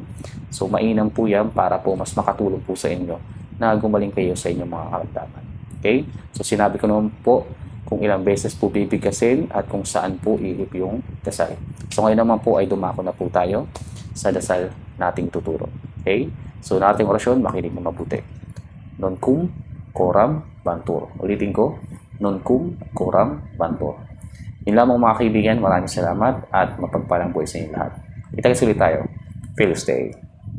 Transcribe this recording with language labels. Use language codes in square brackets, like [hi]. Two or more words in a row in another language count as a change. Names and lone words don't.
[tl] So mainam po yan para po mas makatulong po sa inyo na gumaling kayo sa inyong mga karamdaman. Okay? So sinabi ko naman po kung ilang beses po bibigkasin at kung saan po ihip yung dasal. So ngayon naman po ay dumako na po tayo sa dasal nating tuturo. Okay? So nating orasyon, makinig mo mabuti. Non cum coram bantur. Ulitin ko, non cum coram bantur. Yun lamang mga kaibigan, maraming salamat at mapagpalang buhay sa inyo lahat. Kita-kits ulit tayo. Feliz Day.